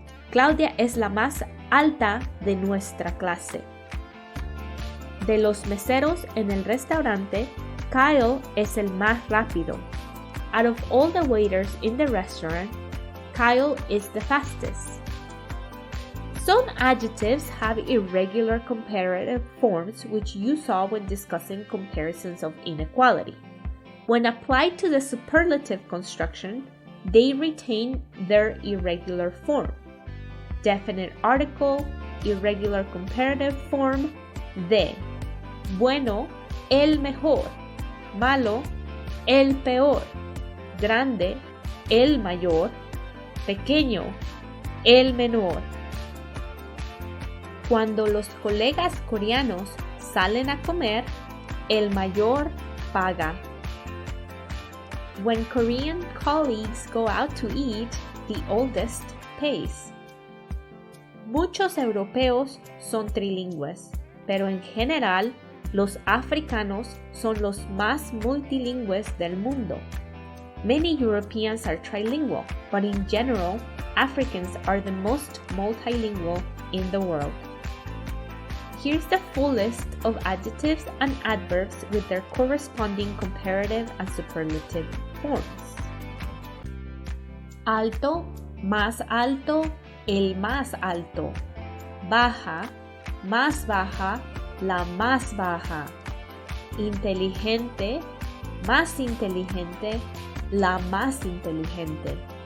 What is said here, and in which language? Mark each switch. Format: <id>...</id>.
<es>Claudia es la más alta de nuestra clase. De los meseros en el restaurante, Kyle es el más rápido.</es> <en>Out of all the waiters in the restaurant, Kyle is the fastest. Some adjectives have irregular comparative forms which you saw when discussing comparisons of inequality. When applied to the superlative construction, they retain their irregular form. Definite article, irregular comparative form, de.</en> <es>Bueno, el mejor. Malo, el peor. Grande, el mayor. Pequeño, el menor. Cuando los colegas coreanos salen a comer, el mayor paga.</es> <en>When Korean colleagues go out to eat, the oldest pays.</en> <es>Muchos europeos son trilingües, pero en general los africanos son los más multilingües del mundo.</es> <en>Many Europeans are trilingual, but in general, Africans are the most multilingual in the world. Here's the full list of adjectives and adverbs with their corresponding comparative and superlative forms.</en> <es>Alto, más alto, el más alto. Baja, más baja, la más baja. Inteligente, más inteligente, la más inteligente.</es>